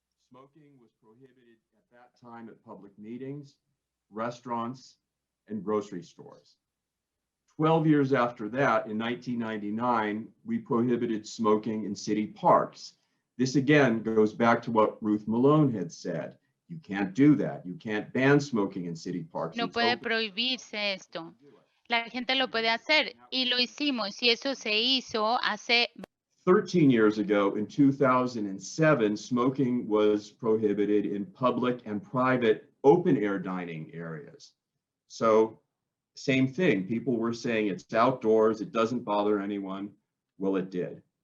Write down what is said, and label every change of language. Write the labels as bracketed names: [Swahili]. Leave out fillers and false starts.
[English] Smoking was prohibited at that time at public meetings, restaurants, and grocery stores. 12 years after that, in 1999, we prohibited smoking in city parks. This again goes back to what Ruth Malone had said. You can't do that. You can't ban smoking in city parks. [Spanish] No puede prohibirse esto. La gente lo puede hacer y lo hicimos y eso se hizo hace [English] 13 years ago, in 2007, smoking was prohibited in public and private open-air dining areas. So same thing, people were saying it's outdoors, it doesn't bother anyone. Well, it did.